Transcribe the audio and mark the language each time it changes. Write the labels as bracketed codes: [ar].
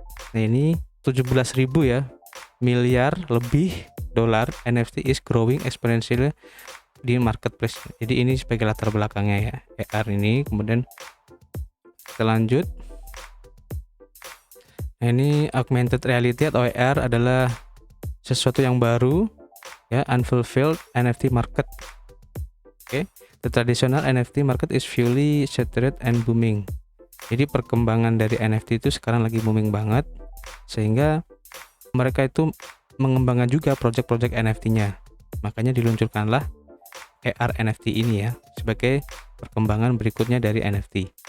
[id] Nah, ini 17.000 ya miliar lebih dolar NFT [en] is growing exponentially [id] di marketplace. Jadi ini sebagai latar belakangnya ya AR ini. Kemudian kita lanjut. Nah, ini augmented reality atau AR adalah sesuatu yang baru ya, [en] unfulfilled NFT market. Oke, the traditional NFT market is fully saturated and booming. [id] Jadi perkembangan dari NFT itu sekarang lagi booming banget, sehingga mereka itu mengembangkan juga project-project NFT-nya. Makanya diluncurkanlah AR NFT ini ya, sebagai perkembangan berikutnya dari NFT.